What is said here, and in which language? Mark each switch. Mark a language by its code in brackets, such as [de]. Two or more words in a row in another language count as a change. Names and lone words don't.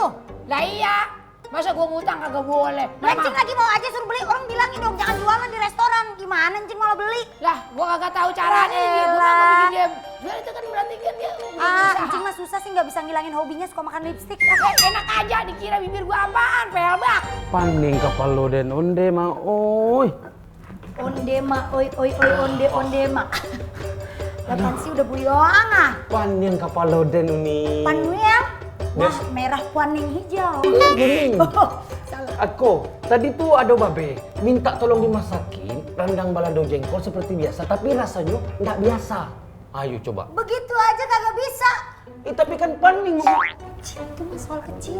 [id] Lah iya, masa gua ngutang kagak boleh. Encing lagi mau aja suruh beli, orang bilangin dong jangan jualan di restoran. Gimana Encing malah beli? Lah, gua kagak tahu caranya. Gua mah gua bikin dia. Jual itu kan berarti kan dia usaha. Encing mah susah sih nggak bisa ngilangin hobinya suka makan lipstik. Enak aja dikira bibir gua apaan, pelbak. [min] Paning kepala den onde mah oi. Onde ma, oi onde ma. Lapan sih udah buyong ah. Paning kepala den uni. Panuel, [id] Wah, merah kuning hijau. Kuning. Oh, salah. Aku, tadi tuh ada babe minta tolong dimasakin rendang balado jengkol seperti biasa, tapi rasanya nggak biasa. Ayo coba. Begitu aja kagak bisa. Tapi kan paning. Itu mah soal kecil.